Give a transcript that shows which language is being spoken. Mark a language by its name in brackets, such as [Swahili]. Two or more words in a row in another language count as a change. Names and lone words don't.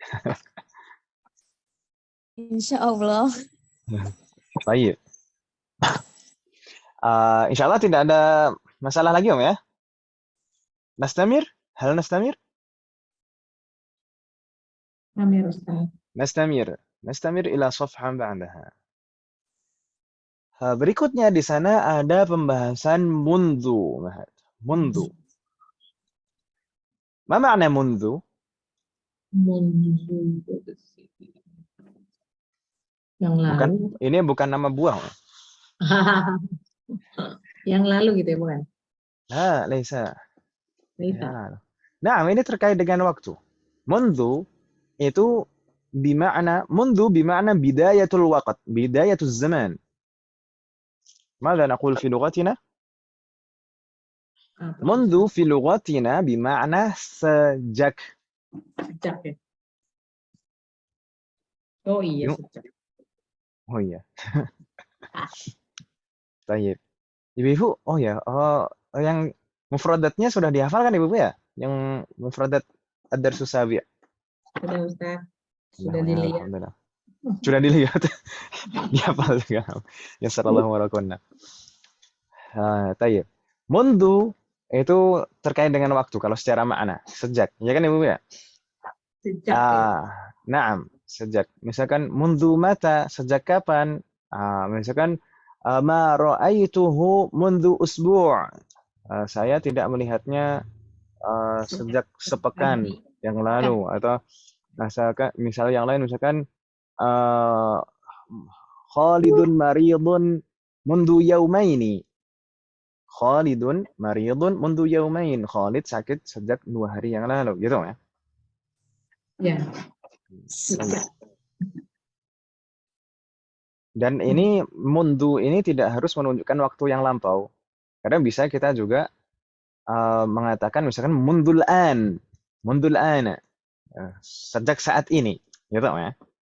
[Arabic] إن شاء الله. [Indonesian] Baik. [Arabic] إن شاء الله [Indonesian] tidak ada masalah lagi Om ya. [Arabic] نستمر؟ هل نستمر? Amir, Ustaz. نستمر إلى صفحة بعدها. [Indonesian] Berikutnya di sana ada pembahasan mundu. [Arabic] منذ. ما معنى منذ? Mundu. [Indonesian] Yang lalu. Ini bukan nama buah. Yang lalu gitu ya, bukan? [Arabic] Laisa. Laisa. [Indonesian] Nah, ini terkait dengan waktu. [Arabic] Mundu itu منذ بمعنى بداية الوقت، بداية الزمان. ماذا نقول في لغتنا؟ منذ في لغتنا بمعنى sejak. [Indonesian] Sejak ya. Oh iya, sejak. Oh iya. Tayyib. Ibu-ibu, oh ya, yang mufradatnya sudah dihafal kan Ibu ya? [Arabic] Yang مفردات الدرس السابع'. [Indonesian] Sudah Ustaz. Sudah Ya, dilihat. alhamdulillah. Sudah dilihat. Dihafal juga. Ya sallallahu warakunna. Tayyib. Mundu itu terkait dengan waktu kalau secara makna, sejak. Ya kan Ibu ya? Sejak ya. Naam, sejak. Misalkan [Arabic] منذ متى, [Indonesian] sejak kapan? [Arabic] Misalkan ما رأيته منذ أسبوع'. [Indonesian] Saya tidak melihatnya sejak sepekan Pagi. yang lalu, atau misal yang lain misalkan [Arabic] خالد مريض منذ يومين. خالد مريض منذ يومين. [Indonesian] Khalid sakit sejak 2 hari yang lalu, gitu ya. Ya. Dan ini mundu ini tidak harus menunjukkan waktu yang lampau. Kadang bisa kita juga mengatakan misalkan [Arabic] منذ الآن, [Indonesian] sejak saat ini, gitu ya.